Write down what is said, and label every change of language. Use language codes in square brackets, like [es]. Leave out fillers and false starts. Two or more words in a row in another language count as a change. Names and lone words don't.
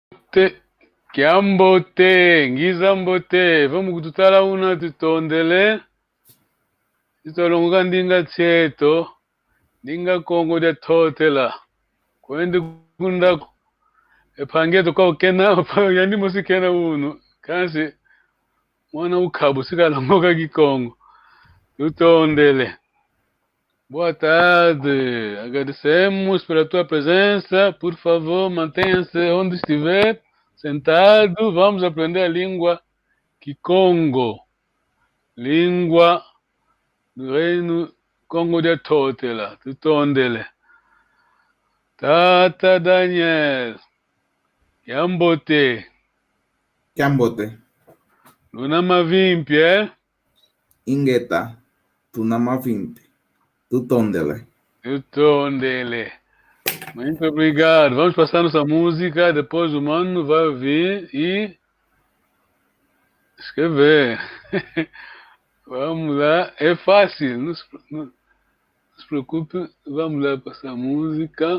[kg] Kiambote, ngizambote, vamos kututala una tutondele, tutolonga ndinga tseto, ndinga kongo dia totela, kwende kunda, epangeto kwa ukena, yani musikena uno, kansi, mwana ukabu, sikalongoka kikongo, tutondele. [pt] Boa tarde, agradecemos pela tua presença, por favor, mantenha-se onde estiver, sentado, vamos aprender a língua Kikongo, língua do reino Congo de Totela, tutondele. [kg] Tata Daniel, Yambote, Kiambote, Luna Mavimpi, Ingeta, Tunama 20, tutondele. Tutondele. [pt] Muito obrigado. Vamos passar nossa música, depois o mano vai vir e escrever. Vamos lá, é fácil, não se preocupe, vamos lá passar música.